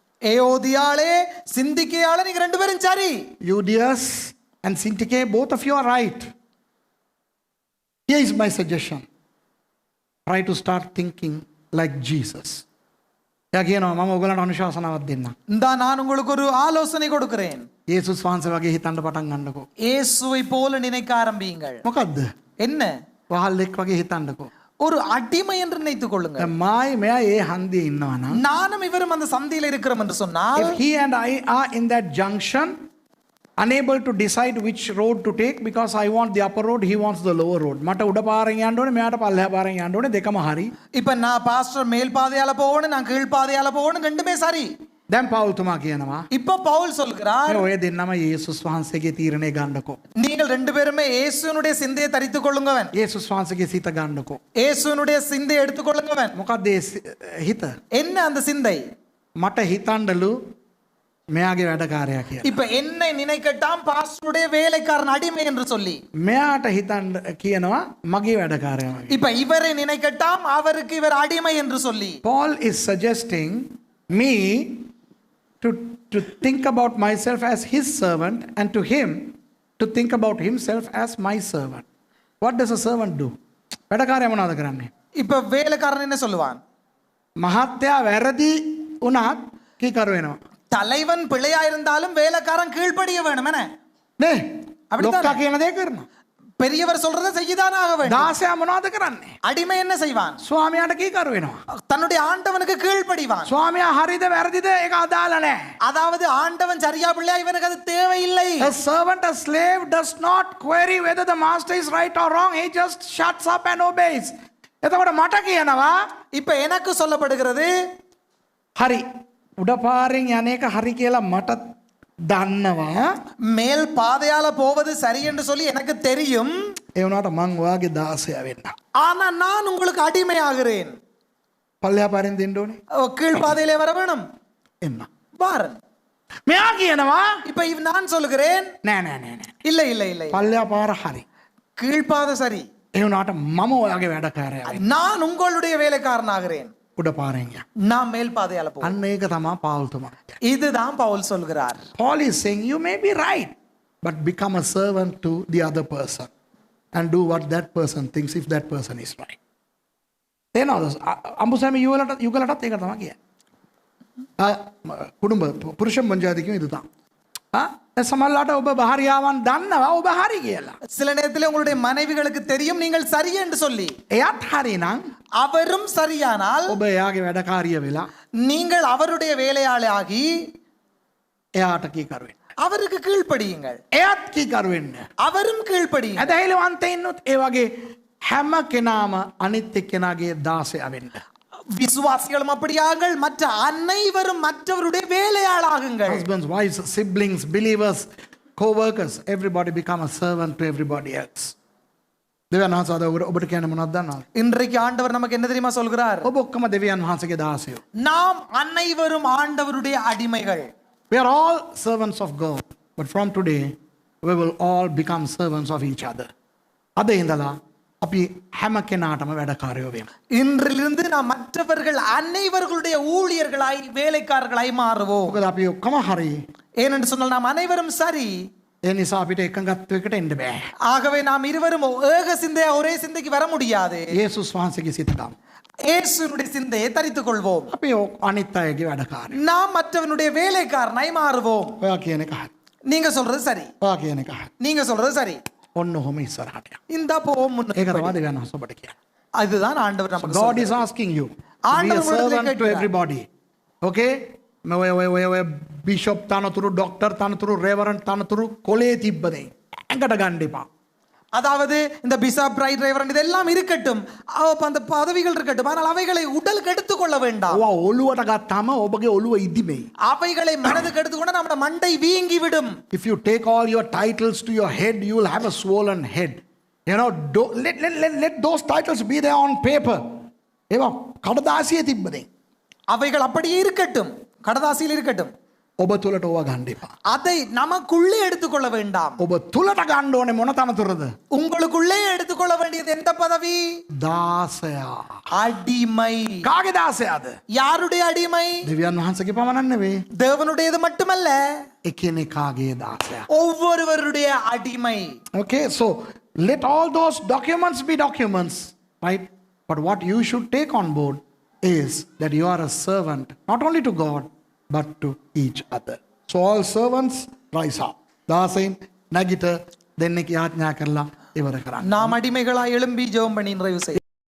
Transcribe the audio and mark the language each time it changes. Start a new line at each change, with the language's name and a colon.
Tamil: ஏயோதியாளே சிந்திக்கையாளே நீங்க ரெண்டு பேரும் சரி.
English: Euodias and Syntyche, both of you are right. Here is my suggestion. Try to start thinking like Jesus.
Sinhala: එයා කියනවා මම ඔයගලන්ට අනුශාසනාවක් දෙන්නම්.
Tamil: இந்தா நான் உங்களுக்கு ஒரு ஆலோசனை கொடுக்கிறேன்.
Sinhala: යේසුස් වහන්සේ වගේ හිතන්න පටන් ගන්නකෝ.
Tamil: இயேசுவை போல நினைக்க ஆரம்பியுங்கள்.
Sinhala: මොකද්ද?
Tamil: என்ன?
Sinhala: වහල්ලෙක් වගේ හිතන්නකෝ.
Tamil: ஒரு அடிமை என்று நினைத்துக் கொள்ளுங்க.
Sinhala: දැන් මායි මෙයා ඒ හන්දියේ ඉන්නවා නම්
Tamil: நானும் இவரும் அந்த சந்தியில இருக்கிறோம் என்று சொன்னால்,
English: if he and I are in that junction unable to decide which road to take because I want the upper road, he wants the lower road.
Sinhala: මට උඩ පාරෙන් යන්න ඕනේ, මෙයාට පල්ලෙහා පාරෙන් යන්න ඕනේ, දෙකම හරි.
Tamil: இப்ப நான் பாஸ்டர் மேல் பாதையால போகணும், நான் கீழ் பாதையால போகணும், ரெண்டுமே சரி.
Sinhala: දැන් පවුල් තුමා කියනවා
Tamil: இப்ப பவுல் சொல்கிறார்,
Sinhala: ඔය දෙන්නම යේසුස් වහන්සේගේ තීරණය ගන්නකෝ.
Tamil: நீங்கள் ரெண்டு பேருமே இயேசுனுடைய சிந்தையை தரித்துக் கொள்ளுங்கவன்.
Sinhala: යේසුස් වහන්සේගේ සිත ගන්නකෝ.
Tamil: இயேசுனுடைய சிந்தையை எடுத்துக் கொள்ளுங்கவன்.
Sinhala: මොකක්ද ඒ හිත?
Tamil: என்ன அந்த சிந்தை?
Sinhala: මට හිතන්නලු මෙයාගේ වැඩකාරයා කියලා.
Tamil: இப்ப என்னை நினைக்கட்டாம் பாஸ்டருடைய வேலைக்காரன் அடிமை என்று சொல்லி.
Sinhala: මෙයාට හිතන්න කියනවා මගේ වැඩකාරයා වගේ.
Tamil: இப்ப இவரை நினைக்கட்டாம் அவருக்கு இவர் அடிமை என்று சொல்லி.
English: Paul is suggesting me to think about myself as his servant and to him to think about himself as my servant. What does a servant do?
Sinhala: වැඩකාරයා මොනවද කරන්නේ?
Tamil: இப்ப வேலைக்காரன் என்ன சொல்லுவான்?
Sinhala: මහත්තයා වැරදි වුණත් කීකරු වෙනවා.
Tamil: தலைவன் பிழையா இருந்தாலும் வேலைக்காரன் கீழ்ப்படிய வேணும் என்ன?
Sinhala: නේ?
Tamil: அப்படித்தானே?
Sinhala: ලොක්කා කියන දේ කරනවා.
Tamil: பெரியவர் சொல்றதை செய்யதான் ஆக வேண்டும்.
Sinhala: දාසයා මොනවද කරන්නේ?
Tamil: அடிமை என்ன செய்வான்?
Sinhala: ස්වාමියාට කීකරු වෙනවා.
Tamil: தன்னுடைய ஆண்டவனுக்கு கீழ்ப்படிவான்.
Sinhala: ස්වාමියා හරිද වැරදිද ඒක අදාළ නැහැ.
Tamil: அதாவது ஆண்டவன் சரியா பிள்ளையா இவனுக்கு அது தேவையில்லை.
English: A servant, a slave does not query whether the master is right or wrong. He just shuts up and obeys.
Sinhala: එතකොට මට කියනවා
Tamil: இப்ப எனக்கு சொல்லப்படுகிறது,
Sinhala: හරි උඩ පාරෙන් යන එක හරි කියලා මට දන්නවා.
Tamil: மேல் பாதையால போவது சரி என்று சொல்லி எனக்கு தெரியும்.
Sinhala: ඒ වුණාට මං ඔයාගේ දාසයා වෙන්න.
Tamil: ஆனா நான் உங்களுக்கு அடிமை ஆகிறேன்.
Sinhala: පල්ලෙහා පාරෙන් දෙන්න ඕනේ.
Tamil: கீழ் பாதையிலே வர வேணும்.
Sinhala: එන්න.
Tamil: வாரன்.
Sinhala: මෙයා කියනවා
Tamil: இப்ப நான் சொல்லுகிறேன்,
Sinhala: නෑ නෑ නෑ නෑ.
Tamil: இல்லை இல்லை இல்லை,
Sinhala: පල්ලෙහා පාර හරි.
Tamil: கீழ்பாதை சரி,
Sinhala: ඒ වුණාට මම ඔයාගේ වැඩකාරයා වෙන්න.
Tamil: நான் உங்களுடைய வேலைக்காரன் ஆகிறேன்.
Sinhala: උඩ පාරෙන් යන්න.
Tamil: நான் மேல் பாதையால போ.
Sinhala: අන්න ඒක තමයි පාවුල් තුමා.
Tamil: இதுதான் பவுல் சொல்கிறார்.
English: Paul is saying you may be right but become a servant to the other person and do what that person thinks if that person is right.
Sinhala: තේනවද? අඹුසෑම යුගලටත් ඒක තමයි කියන්නේ.
Tamil: කුඩුම්බ පුරුෂ මංජාතිකම இதுதான்.
Sinhala: සමහරවිට ඔබ භාර්යාවන් දන්නවා ඔබ හරි කියලා.
Tamil: சில நேரத்தில் உங்களுடைய மனைவிகளுக்கு தெரியும் நீங்கள் சரி என்று சொல்லி.
Sinhala: එයත් හරි නම්
Tamil: அவரும் சரியானால்
Sinhala: ඔබ එයාගේ වැඩකාරිය වෙලා
Tamil: நீங்கள் அவருடைய வேலையாளாகி
Sinhala: එයාට කීකරු වෙන්න.
Tamil: அவருக்கு கீழ்ப்படியுங்கள்.
Sinhala: එයත් කීකරු වෙන්න.
Tamil: அவரும் கீழ்ப்படியுங்கள்.
Sinhala: ඇදහිලිවන්තයින්නුත් ඒ වගේ හැම කෙනාම අනිත් එක්කෙනාගේ දාසයා වෙන්න.
Tamil: விசுவாசிகளும் அப்படியாங்கள், மற்ற அனைவரும் மற்றவருடைய வேலையாளாகுங்கள்.
English: Husbands, wives, siblings, believers, co-workers, everybody become a servant to everybody else.
Sinhala: දෙවියන් වහන්සේ අද ඔබට කියන්නේ මොනවද දන්නවද?
Tamil: இன்றைக்கு ஆண்டவர் நமக்கு என்ன தெரியுமா சொல்கிறார்?
Sinhala: ඔබ ඔක්කොම දෙවියන් වහන්සේගේ දාසයෝ.
Tamil: நாம் அனைவரும் ஆண்டவருடைய அடிமைகள்.
English: We are all servants of God. But from today, we will all become servants of each other.
Sinhala: අද ඉඳලා අපි හැම කෙනාටම වැඩකාරයෝ වෙමු.
Tamil: இன்றிலிருந்து நாம் மற்றவர்கள் அனைவர்களுடைய ஊழியர்களாய் வேலைக்காரர்களாய் மாறுவோம்.
Sinhala: මොකද අපි ඔක්කොම හරි.
Tamil: ஏனென்று சொன்னால் நாம் அனைவரும் சரி.
Sinhala: ඒ නිසා අපිට එකඟත්වයකට එන්න බෑ.
Tamil: ஆகவே நாம் இருவரும் ஏக சிந்தையா ஒரே சிந்தைக்கு வர முடியாது.
Sinhala: යේසුස් වහන්සේගේ සිතකම්.
Tamil: இயேசுவினுடைய சிந்தையை தரித்துக் கொள்வோம்.
Sinhala: අපි අනිත් අයගේ වැඩකාරයෝ.
Tamil: நாம் மற்றவனுடைய வேலைக்காரனாய் மாறுவோம்.
Sinhala: ඔයා කියන එක හරි.
Tamil: நீங்க சொல்றது சரி.
Sinhala: ඔයා කියන එක හරි.
Tamil: நீங்க சொல்றது சரி.
Sinhala: ඔන්න ඔහොම ඉස්සරහට යන්න.
Tamil: இந்த போவோம் முன்னுக்கு.
Sinhala: ඒක තමයි දෙවියන් වහන්සේ ඔබට කියන්නේ.
Tamil: அதுதான் ஆண்டவர் நமக்கு
English: God
Tamil: சொல்றார்.
English: is asking you to be a
Tamil: ஆண்டவர் உங்களிடத்தில்
English: servant to
Tamil: கேட்கிறார்.
English: everybody. Okay?
Sinhala: ඔය බිෂොප් තනතුරු, ඩොක්ටර් තනතුරු, රෙවරන්ට් තනතුරු කොලේ තිබ්බදේ. ඇඟට ගන්න එපා.
Tamil: அதாவது இந்த பிஷப் ரைட் ரெவரண்ட் இதெல்லாம் இருக்கட்டும், அந்த பதவிகள் இருக்கட்டும், ஆனால் அவைகளை உடலுக்கு எடுத்துக்கொள்ள வேண்டாம்.
Sinhala: ඔවා ඔළුවට ගත්තාම ඔබගේ ඔළුව ඉදිමෙයි.
Tamil: அவைகளை மனதுக்கு எடுத்துக்கொண்டு நம்ம மண்டை வீங்கி விடும்.
English: If you take all your titles to your head, you will have a swollen head. You know, let those titles be there on paper.
Sinhala: ඒවා කඩදාසියේ තිබ්බදේ.
Tamil: அவைகள் அப்படியே இருக்கட்டும், கடதாசியில் இருக்கட்டும்.
Sinhala: ඔබ තුලට ඕවා ගන්න එපා.
Tamil: அதை நமக்குள்ளே எடுத்துக்கொள்ள வேண்டாம்.
Sinhala: ඔබ තුලට ගන්න ඕනේ මොන තනතුරද?
Tamil: உங்களுக்குள்ளே எடுத்துக்கொள்ள வேண்டியது எந்த பதவி?
Sinhala: දාසයා.
Tamil: அடிமை.
Sinhala: කාගේ දාසයාද?
Tamil: யாருடைய அடிமை?
Sinhala: දෙවියන් වහන්සේගේ පමණක් නෙවෙයි.
Tamil: தேவனுடையது மட்டுமல்ல,
Sinhala: එකිනෙකාගේ දාසයා.
Tamil: ஒவ்வொருவருடைய அடிமை.
English: Okay, so let all those documents be documents, right? But what you should take on board is that you are a servant, not only to God, but to each other. So all servants rise up.
Sinhala: දාසයින් නැගිට දෙන්නෙක් යාඥා කරලා ඉවර කරන්න.
Tamil: நாம் அடிமைகளாய் எழும்பி ஜெபம் பண்ணி நிறைவு செய்ய